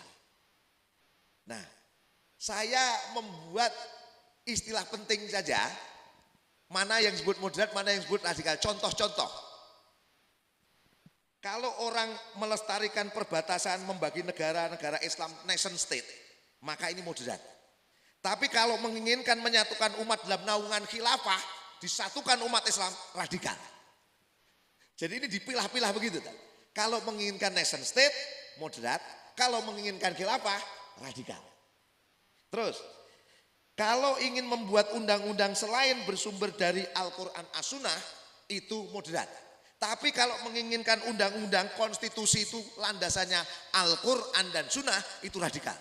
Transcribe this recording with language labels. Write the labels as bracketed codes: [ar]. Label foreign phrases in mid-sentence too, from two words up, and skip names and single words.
[id] Nah, saya membuat istilah penting saja, mana yang disebut moderat, mana yang disebut radikal. Contoh-contoh. Kalau orang melestarikan perbatasan, membagi negara-negara Islam, [en] nation state, [id] maka ini moderat. Tapi kalau menginginkan menyatukan umat dalam naungan khilafah, disatukan umat Islam, radikal. Jadi ini dipilah-pilah begitu. Kalau menginginkan [en] nation state, [id] moderat. Kalau menginginkan khilafah, radikal. Terus, kalau ingin membuat undang-undang selain bersumber dari Al-Quran As-Sunnah, itu moderat. Tapi kalau menginginkan undang-undang konstitusi itu landasannya Al-Quran dan Sunnah, itu radikal.